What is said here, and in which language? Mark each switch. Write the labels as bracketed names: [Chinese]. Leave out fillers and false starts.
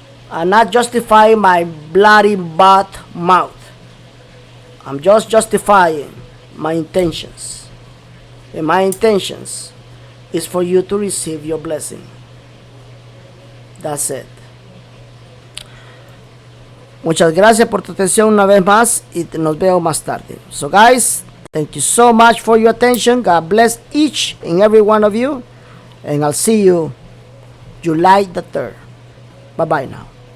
[English] I'm not justifying my bloody butt mouth. I'm just justifying my intentions. And my intentions is for you to receive your blessing. That's it. [Spanish] Muchas gracias por tu atención una vez más y nos veo más tarde. [English] So guys, thank you so much for your attention. God bless each and every one of you. And I'll see you July the 3rd. Bye-bye now.